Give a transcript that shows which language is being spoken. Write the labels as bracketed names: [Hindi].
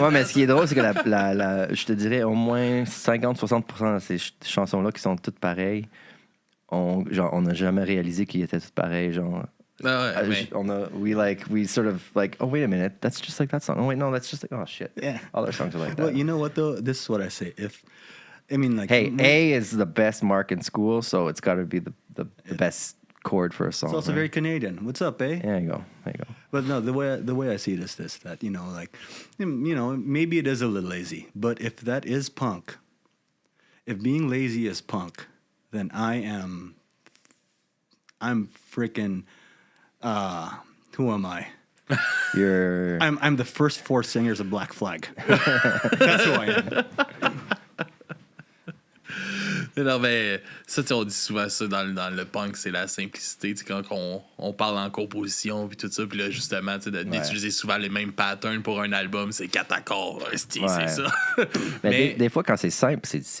[French] Ouais, mais ce qui est drôle, c'est que je te dirais au moins 50-60% de ces chansons-là qui sont toutes pareilles, on n'a jamais réalisé qu'ils étaient toutes pareilles. Genre, Ah ouais, mais... [English] we sort of like, oh, wait a minute, that's just like that song. Oh, wait, no, that's just like, oh, shit. Yeah. All our songs are like that. Well, you know what, though? This is what I say. Hey, A is the best mark in school, so it's got to be the best chord for a song. It's also right? very Canadian. What's up, eh? There you go. But no, the way I see it is this: that maybe it is a little lazy, but if that is punk, if being lazy is punk, then I'm freaking. Who am I? I'm the first 4 singers of Black Flag. That's who I am. [French] Non, mais ça, tu sais, on dit souvent ça dans le punk, c'est la simplicité. Tu sais, quand on parle en composition puis tout ça, puis là, justement, tu sais, d'utiliser souvent les mêmes patterns pour un album, c'est 4 accords, c'est ça. Mais des fois, quand c'est simple, c'est